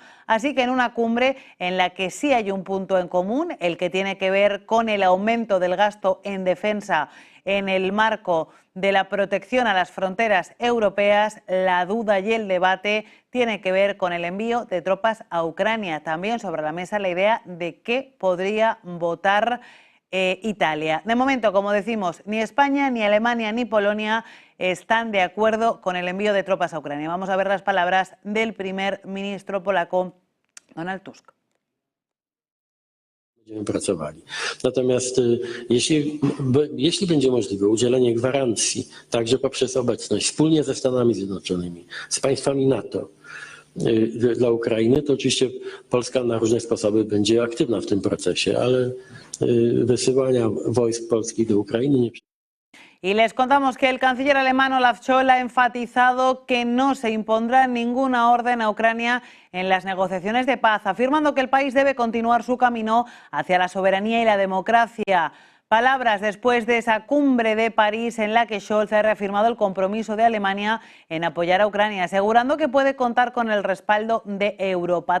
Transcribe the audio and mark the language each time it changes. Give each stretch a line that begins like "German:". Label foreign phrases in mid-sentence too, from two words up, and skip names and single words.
Spanish: Así que en una cumbre en la que sí hay un punto en común, el que tiene que ver con el aumento del gasto en defensa en el marco de la protección a las fronteras europeas, la duda y el debate tiene que ver con el envío de tropas a Ucrania. También sobre la mesa la idea de qué podría votar Italia. De momento, como decimos, ni España, ni Alemania, ni Polonia están de acuerdo con el envío de tropas a Ucrania. Vamos a ver las palabras del primer ministro polaco, Donald Tusk.
Polish: Będziemy pracowali. Natomiast jeśli będzie możliwe udzielenie gwarancji, także poprzez obecność wspólnie ze Stanami Zjednoczonymi, z państwami NATO dla Ukrainy, to oczywiście Polska na różne sposoby będzie aktywna w tym procesie, ale wysyłania wojsk polskich do Ukrainy nie.
Spanish: Y les contamos que el canciller alemán Olaf Scholz ha enfatizado que no se impondrá ninguna orden a Ucrania en las negociaciones de paz, afirmando que el país debe continuar su camino hacia la soberanía y la democracia. Palabras después de esa cumbre de París en la que Scholz ha reafirmado el compromiso de Alemania en apoyar a Ucrania, asegurando que puede contar con el respaldo de Europa.